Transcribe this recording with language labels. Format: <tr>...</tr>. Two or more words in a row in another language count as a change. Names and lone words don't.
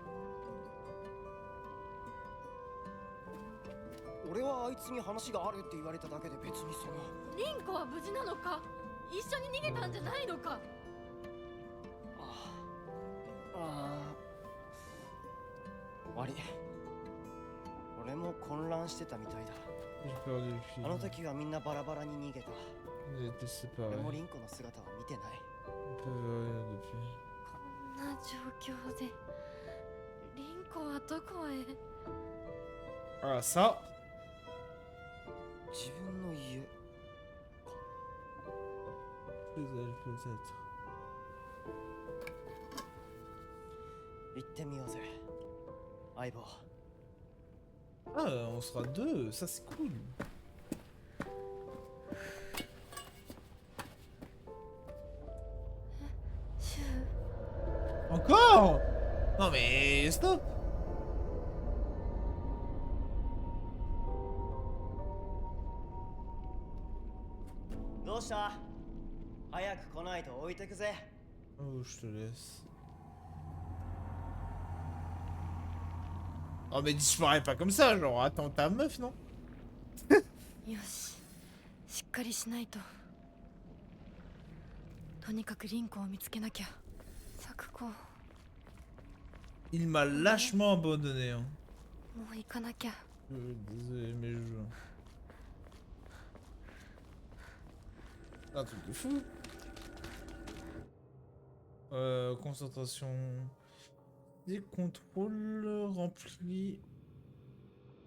<ja>俺はあいつに話があるって言われただけで別にその。リンコは無事なのか？一緒に逃げたんじゃないのか？悪い。俺も混乱してたみたいだ。</ja> <fr>J'ai perdu le fil.</fr> <ja>あの時はみんなバラバラに逃げた。</ja> <fr>On était séparés.</fr> <ja>俺もリンコの姿は見てない。</ja> <fr>On peut voir rien depuis.</fr> <ja>こんな状況でリンコはどこへ？</ja> <fr>Ah, ça.</fr> <ja>自分の家。</ja> <fr>Peut-être.</fr> <ja>行ってみようぜ。相棒。</ja> <fr>Ah, on sera deux. Ça, c'est cool. Encore? Non, mais stop.</fr> <ja>どうした早く来ないと置いてくぜ。</ja> <fr>Oh, je te laisse. Oh, mais disparais pas comme ça, genre, attends ta meuf, non?</fr> <ja>よし、しっかりしないと。とにかくリンコを見つけなきゃ。作子、も</ja> <fr>Il m'a lâchement abandonné, hein.</fr> <ja>う行かなきゃ。</ja> <fr>Désolé, mais je... Un truc de fou. Concentration... Des contrôles remplis...</fr>